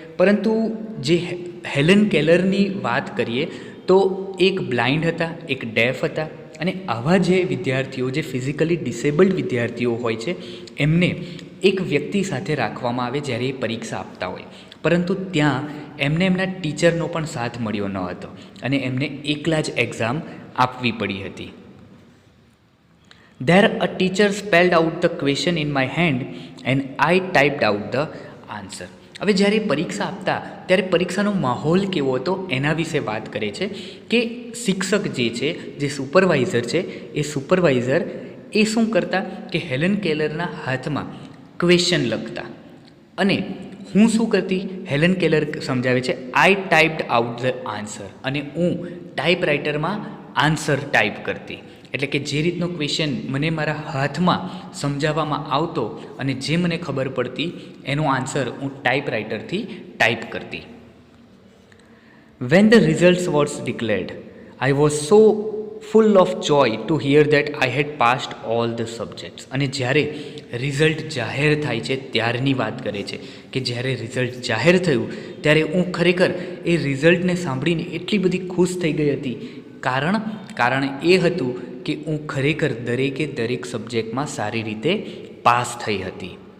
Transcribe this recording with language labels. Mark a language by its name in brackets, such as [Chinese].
[Gujarati] પરંતુ જે હેલન કેલરની વાત કરીએ તો એક બ્લાઇન્ડ હતા, એક ડેફ હતા, અને આવા જે વિદ્યાર્થીઓ, જે ફિઝિકલી ડિસેબલ્ડ વિદ્યાર્થીઓ હોય છે, એમને એક વ્યક્તિ સાથે રાખવામાં આવે જ્યારે એ પરીક્ષા આપતા હોય. પરંતુ ત્યાં એમને એમના ટીચરનો પણ સાથ મળ્યો ન હતો અને એમને એકલા જ એક્ઝામ આપવી પડી હતી. [English] There a teacher spelled out the question in my hand and I typed out the answer. [Gujarati] હવે જ્યારે પરીક્ષા આપતા ત્યારે પરીક્ષાનો માહોલ કેવો હતો એના વિશે વાત કરે છે કે શિક્ષક જે છે, જે સુપરવાઇઝર છે, એ સુપરવાઇઝર એ શું કરતા કે હેલન કેલરના હાથમાં ક્વેશ્ચન લખતા અને હું શું કરતી, હેલન કેલર સમજાવે છે, [English] I typed out the answer, [Gujarati] અને હું ટાઈપરાઇટરમાં આન્સર ટાઈપ કરતી. એટલે કે જે રીતનો ક્વેશ્ચન મને મારા હાથમાં સમજાવવામાં આવતો અને જે મને ખબર પડતી એનો આન્સર હું ટાઈપરાઇટરથી ટાઈપ કરતી. [English] When the results was declared, I was so full of joy to hear that I had passed all the subjects. [Gujarati] અને જ્યારે રિઝલ્ટ જાહેર થાય છે ત્યારની વાત કરે છે કે જ્યારે રિઝલ્ટ જાહેર થયું ત્યારે હું ખરેખર એ રિઝલ્ટને સાંભળીને એટલી બધી ખુશ થઈ ગઈ હતી. કારણ એ હતું કે હું ખરેખર દરેક સબ્જેક્ટમાં સારી રીતે પાસ થઈ હતી.